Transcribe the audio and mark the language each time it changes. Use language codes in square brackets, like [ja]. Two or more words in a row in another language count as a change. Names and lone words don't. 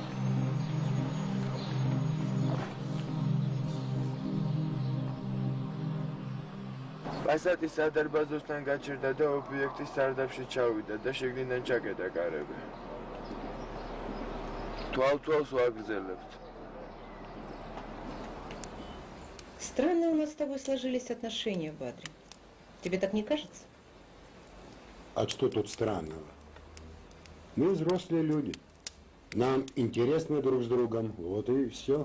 [ka] პასატი სადარბაზოსთან გაჩერდა და ობიექტის სარდაფში ჩავიდა და შიგნიდან ჩაკეტა კარები. თვალ-თვალს ვაგრძელებთ. [ru] Странно у нас с тобой сложились отношения, Бадри. Тебе так не кажется? А что тут странного? Мы взрослые люди. Нам интересно друг с другом. Вот и все.